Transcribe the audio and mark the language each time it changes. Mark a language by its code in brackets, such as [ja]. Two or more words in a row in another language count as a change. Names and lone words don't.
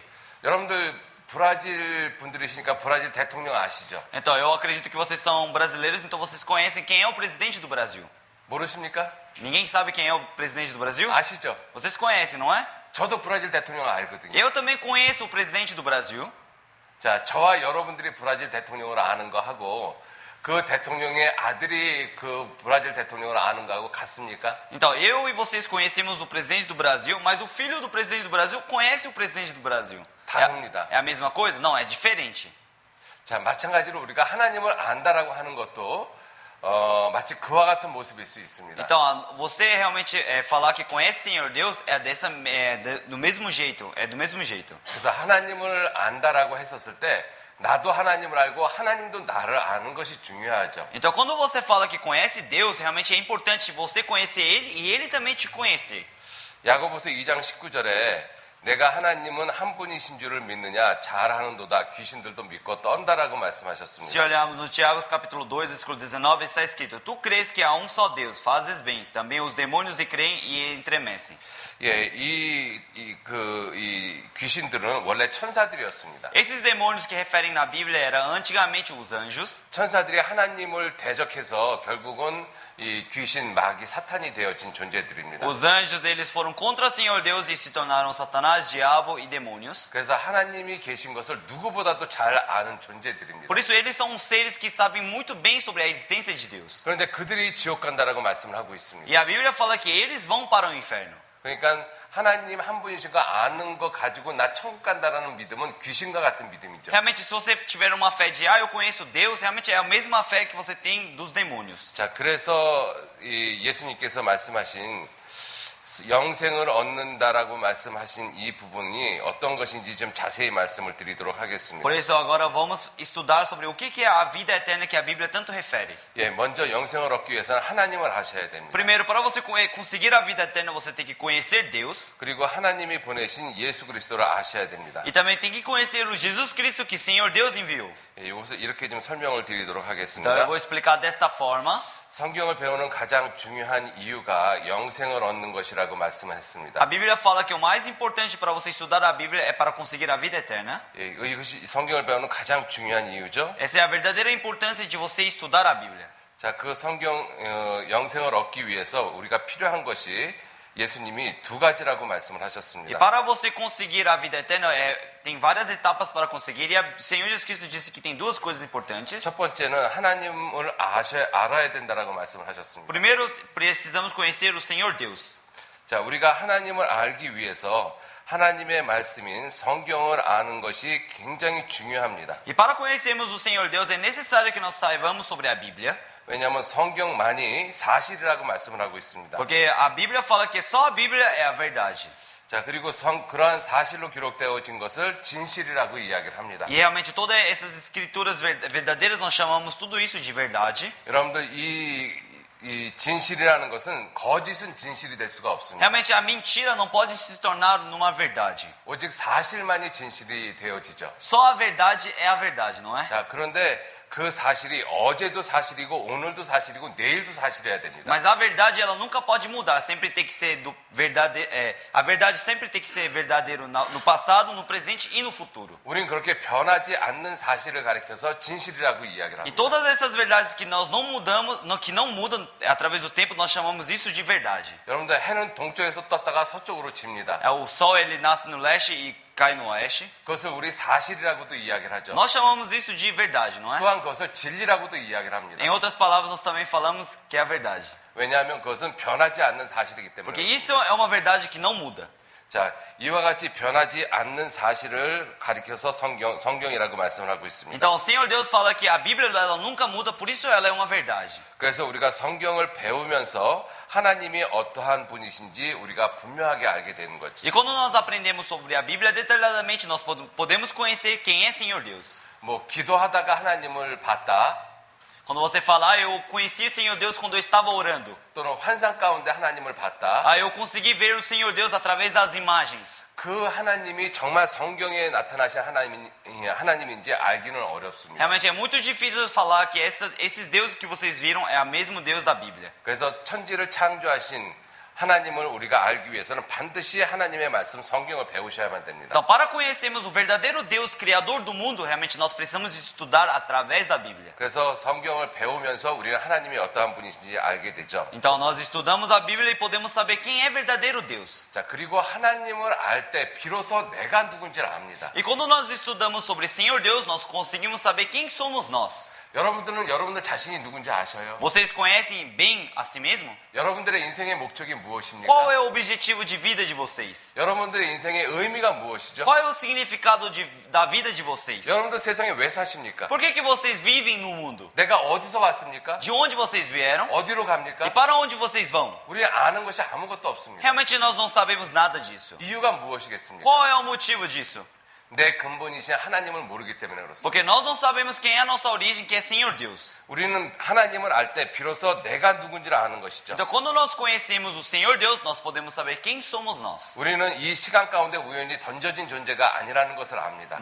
[ko] 여러분들 브라질 분들이시니까 브라질 대통령 아시죠? [pt] Então eu acredito que vocês são brasileiros, então vocês conhecem quem é o presidente do Brasil. [ko] 모르십니까? [pt] Ninguém sabe quem é o presidente do Brasil? [ko] 아시죠? [pt] Vocês conhecem, não é? [ko] 저도 브라질 대통령 알거든요. [pt] Eu também conheço o presidente do Brasil. [ko] 자, 저와 여러분들이 브라질 대통령을 아는 거 하고 그 대통령의 아들이 그 브라질 대통령을 아는 거하고 같습니까? [pt] Então, eu e vocês conhecemos o presidente do Brasil, mas o filho do presidente do Brasil conhece o presidente do Brasil. [ko] 다릅니다. [pt] É a mesma coisa? Não, é diferente. [ko] 자, 마찬가지로 우리가 하나님을 안다라고 하는 것도 마치 그와 같은 모습일 수 있습니다. [pt] Então, você realmente falar que conhece o Senhor Deus do mesmo jeito, é do mesmo jeito. [ko] 그래서 하나님을 안다라고 했었을 때 나도 하나님을 알고 하나님도 나를 아는 것이 중요하죠. [pt] Então, quando você fala que conhece Deus, realmente é importante você conhecer Ele e Ele também te conhecer. [ko] 야고보서 2장 19절에 내가 하나님은 한 분이신 줄을 믿느냐 잘하는도다 귀신들도 믿고 떤다라고 [pt] Se [ko] 말씀하셨습니다. [pt] olharmos no Tiago capítulo 2, versículo 19, está escrito: Tu crês que há um só Deus, fazes bem. Também os demônios lhe creem e estremecem. [ko] 예, 이 귀신들은 원래 천사들이었습니다. [pt] Esses demônios que referem na Bíblia eram antigamente os anjos. [ko] 천사들이 하나님을 대적해서 결국은 이 귀신, 마귀, 사탄이 되어진 존재들입니다. [pt] Os anjos, eles foram contra o Senhor Deus e se tornaram Satanás, diabo e demônios. [ko] 그래서 하나님이 계신 것을 누구보다도 잘 아는 존재들입니다. [pt] Por isso, eles são seres que sabem muito bem sobre a existência de Deus. [ko] 그런데 그들이 지옥 간다라고 말씀을 하고 있습니다. [pt] E a Bíblia fala que eles vão para o inferno. [ko] 그러니까 하나님 한 분이신 거 아는 거 가지고 나 천국 간다라는 믿음은 귀신과 같은 믿음이죠. [pt] Realmente, se você tiver uma fé de, eu conheço Deus, realmente é a mesma fé que você tem dos demônios. [ko] 자, 그래서 이 예수님께서 말씀하신 영생을 얻는다라고 말씀하신 이 부분이 어떤 것인지 좀 자세히 말씀을 드리도록 하겠습니다. [pt] Por isso, agora vamos estudar sobre o que é a vida eterna que a Bíblia tanto refere. [ko] 예, 먼저 영생을 얻기 위해서는 하나님을 아셔야 됩니다. [pt] Primeiro, para você conseguir a vida eterna, você tem que conhecer Deus. [ko] 그리고 하나님이 보내신 예수 그리스도를 아셔야 됩니다. [pt] E também tem que conhecer o Jesus Cristo que Senhor Deus enviou. [ko] 예, 이것을 이렇게 좀 설명을 드리도록 [pt] Então, [ko] 하겠습니다. [pt] eu vou explicar desta forma. [ko] 성경을 배우는 가장 중요한 이유가 영생을 얻는 것이라고 말씀했습니다. [pt] A Bíblia fala que o mais importante para você estudar a Bíblia é para conseguir a vida eterna. [ko] 예, 이것이 성경을 배우는 가장 중요한 이유죠. [pt] Essa é a verdadeira importância de você estudar a Bíblia. [ko] 자, 그 성경 영생을 얻기 위해서 우리가 필요한 것이 예수님이 두 가지라고 말씀을 [pt] E [ko] 하셨습니다. [pt] para você conseguir a vida eterna, tem várias etapas para conseguir. E o Senhor Jesus Cristo disse que tem duas coisas importantes. [ko] 첫 번째는 하나님을 알아야 된다라고 말씀을 하셨습니다. [pt] Primeiro, precisamos conhecer o Senhor Deus. [ko] 자, 우리가 하나님을 알기 위해서 하나님의 말씀인 성경을 아는 것이 굉장히 중요합니다. [pt] E para conhecermos o Senhor Deus, é necessário que nós saibamos sobre a Bíblia. [ko] 왜냐하면 성경만이 사실이라고 말씀을 하고 있습니다. [pt] Porque a Bíblia fala que só a Bíblia é a verdade. [ko] 자, 그리고 그러한 사실로 기록되어진 것을 진실이라고 이야기를 합니다. [pt] E realmente todas essas escrituras verdadeiras, nós chamamos tudo isso de verdade. [ko] 여러분들 이 진실이라는 것은 거짓은 진실이 될 수가 없습니다. [pt] Realmente a mentira não pode se tornar numa verdade. [ko] 오직 사실만이 진실이 되어지죠. [pt] Só a verdade é a verdade, não é? [ko] 자, 그런데 그 사실이 어제도 사실이고 오늘도 사실이고 내일도 사실이어야 됩니다. [pt] Mas a verdade ela nunca pode mudar, sempre tem que ser a verdade sempre tem que ser verdadeiro no passado, no presente e no futuro. [ko] 우리는 그렇게 변하지 않는 사실을 가리켜서 진실이라고 이야기를 [pt] E [ko] 합니다. [pt] todas essas verdades que nós não mudamos, que não mudam através do tempo, nós chamamos isso de verdade. [ko] 여러분들 해는 동쪽에서 떴다가 서쪽으로 집니다. [pt] O sol ele nasce no leste e cai no oeste. [ko] 그것을 우리 사실이라고도 이야기를 하죠. [pt] Nós chamamos isso de verdade, não é? [ko] 또한 그것을 진리라고도 이야기를 합니다. [pt] Em outras palavras, nós também falamos que é a verdade. [ko] 왜냐하면 그것은 변하지 않는 사실이기 [pt] Porque [ko] 때문에. [pt] isso é uma verdade que não muda. [ko] 자, 이와 같이 변하지 않는 사실을 가리켜서 성경이라고 말씀을 하고 있습니다. [pt] Então, o Senhor Deus fala que a Bíblia ela nunca muda, por isso ela é uma verdade. [ko] 그래서 우리가 성경을 배우면서 하나님이 어떠한 분이신지 우리가 분명하게 알게 되는 거죠. [pt] E quando nós aprendemos sobre a Bíblia detalhadamente, nós podemos conhecer quem é Senhor Deus. [ko] 뭐 기도하다가 하나님을 봤다. [pt] Quando você fala, eu conheci o Senhor Deus quando eu estava orando. [ko] 또는 환상 가운데 하나님을 봤다. [pt] Eu consegui ver o Senhor Deus através das imagens. [ko] 그 하나님이 정말 성경에 나타나신 하나님인지 알기는 어렵습니다. [pt] Realmente é muito difícil falar que esses deuses que vocês viram é o mesmo Deus da Bíblia. [ko] 그래서 천지를 창조하신 하나님을 우리가 알기 위해서는 반드시 하나님의 말씀 성경을 배우셔야만 됩니다. [pt] Então, para conhecermos o verdadeiro Deus, criador do mundo, realmente nós precisamos estudar através da Bíblia. [ko] 그래서 성경을 배우면서 우리는 하나님이 어떠한 분이신지 알게 되죠. [pt] Então, nós estudamos a Bíblia e podemos saber quem é verdadeiro Deus. [ko] 자, 그리고 하나님을 알 때 비로소 내가 누군지를 압니다. [pt] E quando nós estudamos sobre Senhor Deus, nós conseguimos saber quem somos nós. [ko] 여러분들은 여러분들 자신이 누군지 아셔요? [pt] Vocês conhecem bem a si mesmo? [ko] 여러분들의 인생의 목적이 무엇입니까? [pt] Qual é o objetivo de vida de vocês? [ko] 여러분들의 인생의 의미가 무엇이죠? [pt] Qual é o significado da vida de vocês? [ko] 여러분들 세상에 왜 사십니까? [pt] Por que vocês vivem no mundo? [ko] 내가 어디서 왔습니까? [pt] De onde vocês vieram? [ko] 어디로 [pt] E [ko] 갑니까? [pt] para onde vocês vão? [ko] 우리 아는 것이 아무것도 없습니다. [pt] Realmente nós não sabemos nada disso. [ko] 이유가 무엇이겠습니까? [pt] Qual é o motivo disso? [ko] 내 근본이신 하나님을 모르기 때문에 그렇습니다. [pt] Porque nós não sabemos quem é a nossa origem, que é Senhor Deus. [ko] 우리는 하나님을 알 때 비로소 내가 누군지를 아는 것이죠. [pt] Então, quando nós conhecemos o Senhor Deus, nós podemos saber quem somos nós. [ko] 우리는 이 시간 가운데 우연히 던져진 존재가 아니라는 것을 압니다.